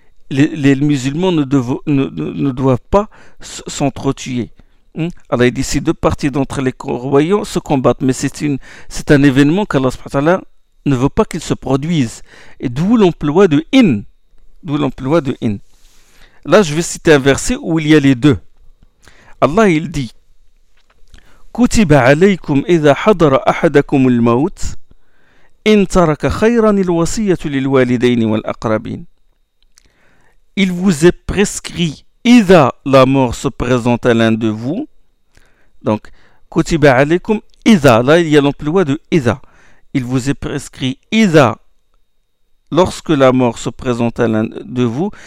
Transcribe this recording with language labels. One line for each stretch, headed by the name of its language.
French: Les musulmans ne doivent pas s'entretuer. Allah dit, si deux parties d'entre les croyants se combattent, mais c'est un événement qu'Allah subhanahu wa ta'ala ne veut pas qu'il se produise. Et d'où l'emploi de in. D'où l'emploi de in. Là, je vais citer un verset où il y a les deux.
Arabic: Allah, il dit, كتب عليكم إذا حضر أحدكم الموت إن ترك خيرا الوصية للوالدين والأقربين.
French: Il vous est prescrit, إذا la mort se présente à l'un de vous. Donc,
Arabic: كتب عليكم إذا,
French: là il y a l'emploi de إذا. Il vous est prescrit, إذا, lorsque la mort se présente à l'un de vous.